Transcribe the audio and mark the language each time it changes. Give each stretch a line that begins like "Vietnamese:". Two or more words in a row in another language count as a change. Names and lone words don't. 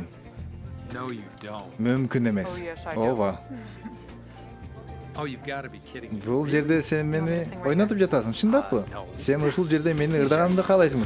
English: No, you don't.
Kyrgyz: Мүмкүн эмес. Ооба.
English: Oh, you've got to be kidding me.
Kyrgyz: Бул жерде сен мени ойнотуп жатасың, чындаппы? Сен ушул жерде мени ырдаганымды каалайсыңбы?